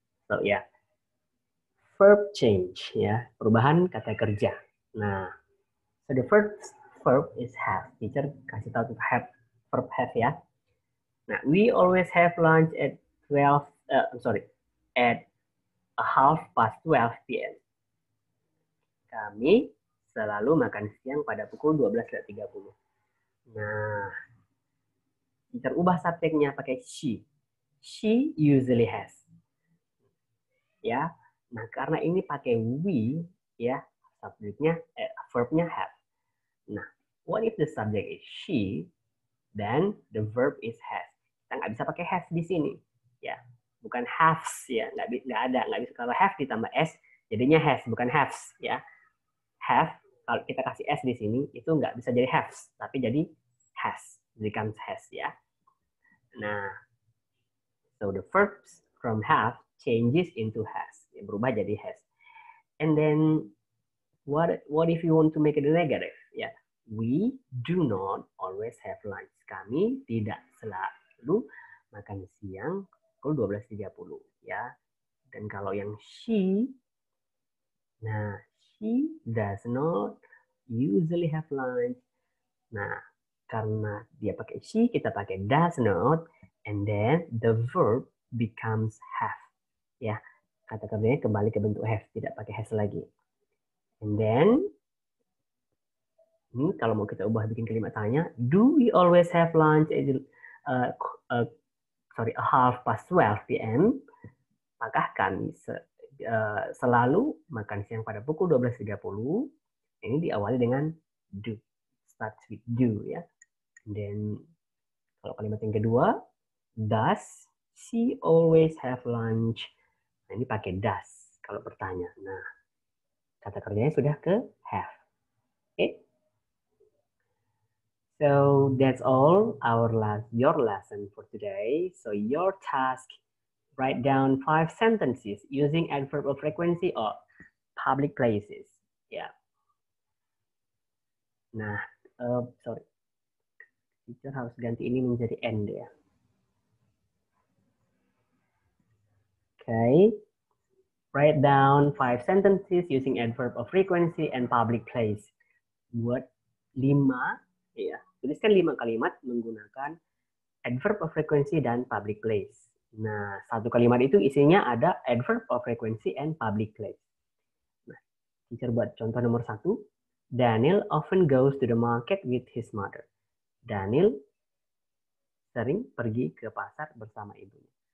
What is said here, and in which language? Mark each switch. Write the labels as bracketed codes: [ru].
[en] So yeah. Verb change [id] ya, perubahan kata kerja. [en] Nah, so the first verb is have. Teacher [id] kasih tahu [en] have, verb have ya. Nah, we always have lunch at 12, at a half past 12 p.m. [id] Kami selalu makan siang pada pukul 12.30. Nah, teacher ubah subjeknya pakai she. [en] She usually has. [id] Ya, nah karena ini pakai we, ya, subjeknya, verbnya have. [en] Nah, what if the subject is she, then the verb is has. [id] Kita nggak bisa pakai have di sini, ya, bukan haves, ya, nggak bisa. Kalau have ditambah s, jadinya has, bukan haves, ya. Have, kalau kita kasih s di sini, itu nggak bisa jadi haves, tapi jadi has, [en] becomes has, [id] ya. [en] Nah, so the verbs from have changes into has, ya, [id] berubah jadi has. [en] And then what if you want to make it negative? Ya, we do not always have lunch. [id] Kami tidak selalu makan siang pukul 12.30 ya. Dan kalau yang [en] she, nah she does not usually have lunch. Nah, [id] karena dia pakai [en] she, kita pakai does not, and then the verb becomes have. [id] Ya, kata kerjanya kembali ke bentuk have, tidak pakai has lagi. [en] And then [id] ini kalau mau kita ubah bikin kalimat tanya, [en] do we always have lunch at a half past 12 p.m. [id] Apakah kami selalu makan siang pada pukul 12.30? Ini diawali dengan do. [en] Starts with do [id] ya. [en] And then [id] kalau kalimat yang kedua, [en] does she always have lunch? [id] Nah, ini pakai does kalau bertanya. Nah, kata kerjanya sudah ke have. Oke. Okay? [en] So that's all your lesson for today. So your task, write down 5 sentences using adverb of frequency or public places. Ya. Nah, sorry. [id] Teacher harus ganti ini menjadi end ya. Okay. [en] Write down 5 sentences using adverb of frequency and public place. [id] Buat 5, ya. Tuliskan 5 kalimat menggunakan adverb of frequency dan public place. Nah, satu kalimat itu isinya ada adverb of frequency and public place. Nah, teacher buat contoh nomor 1. [en] Daniel often goes to the market with his mother. [id] Daniel sering pergi ke pasar bersama ibunya.